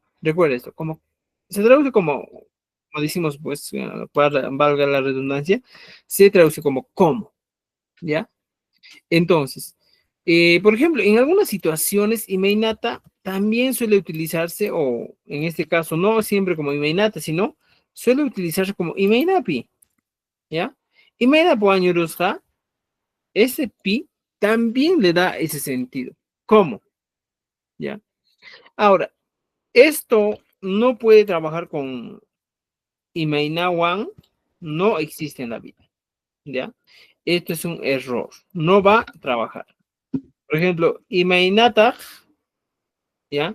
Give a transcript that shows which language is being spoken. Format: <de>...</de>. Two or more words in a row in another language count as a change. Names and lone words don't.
<es>Recuerda esto, como, se traduce como decimos, pues, valga la redundancia, se traduce como ¿cómo? ¿Ya? Entonces, por ejemplo, en algunas situaciones, imeinata también suele utilizarse, o en este caso, no siempre como imeinata, sino suele utilizarse como imeinapi, ¿ya?</es> <qu>Imeinapo añurusja,</qu> <es>ese pi también le da ese sentido. ¿Cómo? ¿Ya? Ahora, esto no puede trabajar con Imeinawan, no existe en la vida, ¿ya? Esto es un error, no va a trabajar. Por ejemplo, Imeinata, ¿ya?</es>